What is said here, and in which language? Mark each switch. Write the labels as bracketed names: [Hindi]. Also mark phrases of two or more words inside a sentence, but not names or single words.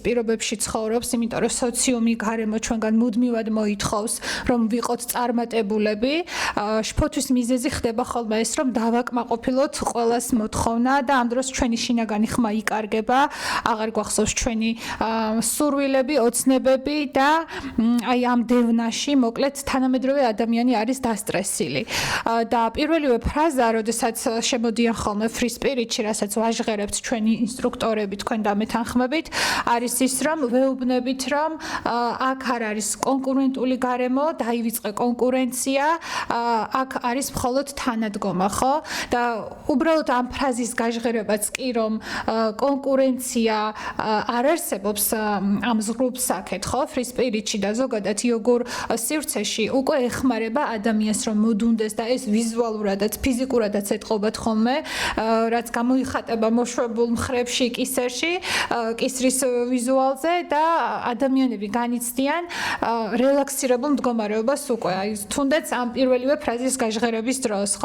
[Georgian] პირობებში ცხოვრობს, იმიტომ რომ სოციუმი გარემო ჩვენგან მუდმივად მოითხოვს, რომ ვიყოთ წარმატებულები, შფოთვის მიზეზი ხდება ხოლმე ეს, რომ დავაკმაყოფილოთ ყველას მოთხოვნა და ამ დროს ჩვენი შინაგანი ხმა იკარგება, აღარ გვახსოვს ჩვენი სურვილები, ოცნებები და აი ამ დევნაში მოკლედ თანამედროვე ადამიანი არის დასტრესილი. და პირველივე ფრაზა, როდესაც შემოდიან ხოლმე [English] free spirit-ში, [Georgian] რასაც ვაჟღერებთ ჩვენი ინსტრუქტორები თქვენ დამეთანხმებით, არის ის, რომ ვეუბნებით, რომ აქ არ არის კონკურენტული გარემო, დაივიწყე კონკურენცია, აქ არის მხოლოდ თანადგომა, ხო? და უბრალოდ ამ ფრაზის გაჟღერებაც კი, რომ კონკურენცია არ არსებობს ამ ზღვრებს აქეთ, ხო? [English] free spirit-ში [Georgian] და ზოგადად იოგურ სივრცეში უკვე ეხმარება ადამიანს, რომ მოდუნდეს და ეს ვიზუალურადაც, ფიზიკურადაც ეთყობათ ხოლმე, რაც გამოიხატება მოშვებულ მხრებში, კისერში, კისრის ვიზუალზე და ადამიანები განიცდიან რელაქსირებულ მდგომარეობას უკვე, აი თუნდაც ამ პირველივე ფრაზის გაჟღერების დროს, ხო?